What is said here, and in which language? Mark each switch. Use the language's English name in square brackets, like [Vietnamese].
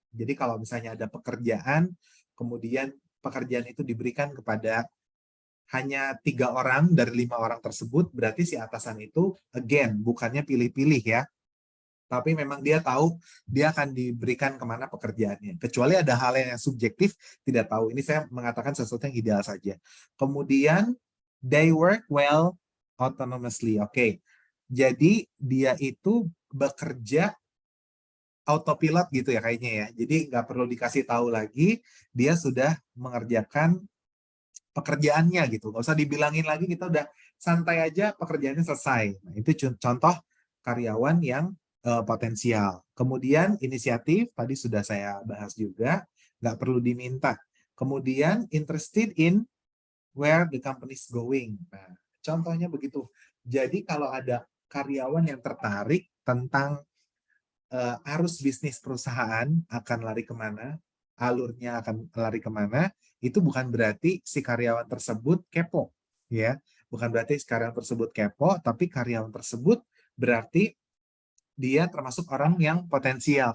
[Indonesian] Jadi kalau misalnya ada pekerjaan, kemudian pekerjaan itu diberikan kepada hanya 3 orang dari 5 orang tersebut, berarti si atasan itu again bukannya pilih-pilih ya, tapi memang dia tahu dia akan diberikan kemana pekerjaannya. Kecuali ada hal yang subjektif, tidak tahu. Ini saya mengatakan sesuatu yang ideal saja. Kemudian, [English] they work well autonomously. [Indonesian] Oke, jadi dia itu bekerja autopilot gitu ya kayaknya ya. Jadi nggak perlu dikasih tahu lagi, dia sudah mengerjakan pekerjaannya gitu. Nggak usah dibilangin lagi, kita udah santai aja pekerjaannya selesai. Nah, itu contoh karyawan yang potensial. Kemudian inisiatif, tadi sudah saya bahas juga, nggak perlu diminta. Kemudian [English] interested in where the company is going. [Indonesian] Nah, contohnya begitu. Jadi kalau ada karyawan yang tertarik tentang arus bisnis perusahaan akan lari kemana, alurnya akan lari kemana, itu bukan berarti si karyawan tersebut kepo. Ya, bukan berarti si karyawan tersebut kepo, tapi karyawan tersebut berarti dia termasuk orang yang potensial.